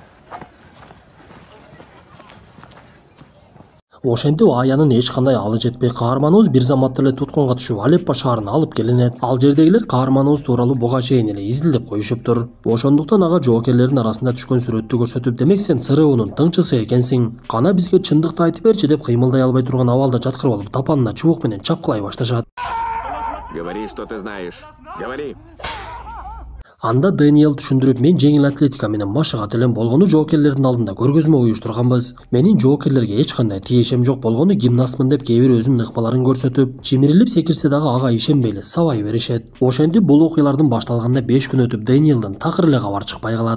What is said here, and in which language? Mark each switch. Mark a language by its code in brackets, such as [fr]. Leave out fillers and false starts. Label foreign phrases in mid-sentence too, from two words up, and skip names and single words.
[ky] Ошентип Аянын эч кандай алы жетпей, каарманыбыз бир заматта эле туткунга түшүп Алеппо шаарына алып келинет. Ал жердегилер каарманыбыз тууралуу буга чейин эле изилдеп коюшуптур. Ошондуктан ага жоокерлердин арасында түшкөн сүрөттү көрсөтүп: демек сен ЦРУнун тыңчысы экенсиң. Кана бизге чындыкты айтып берчи деп кыймылдай албай турган абалда жаткырып алып тапанына чубук менен чапкылай башташат. [ru] Говори, что ты знаешь. Говори. [ky] Анда Дэниел түшүндүрүп: мен жеңил атлетика менен машыгат элем, болгону жоокерлердин алдында көргөзмө уюштурганбыз. Менин жоокерлерге эч кандай тиешем жок, болгону гимнастмын деп кээ бир өзүнүн ыкмаларын көрсөтүп, чимирилип секирсе дагы ага ишенбей эле сабай беришет. Ошентип бул окуялардын башталганына 5 күн өтүп, Дэниелдин такыр эле кабар чыкпай калат.